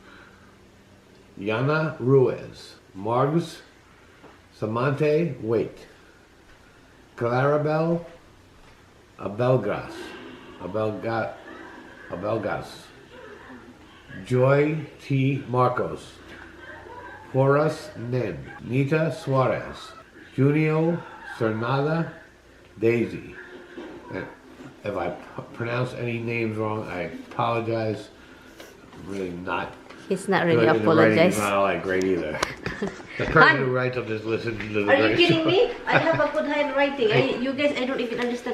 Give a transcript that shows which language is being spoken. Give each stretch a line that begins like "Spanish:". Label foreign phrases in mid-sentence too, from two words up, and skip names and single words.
English: Yana Ruiz, Margus Samante Wait, Clarabelle Abelgas, Joy T. Marcos, Horace Nen, Nita Suarez, Junio Cernada Daisy. And if I pronounce any names wrong, I apologize. I'm really not. He's not really good. apologize. Not all that great either. The person who writes up this listen to the Are you kidding me? I have a good handwriting. You guys, I don't even understand.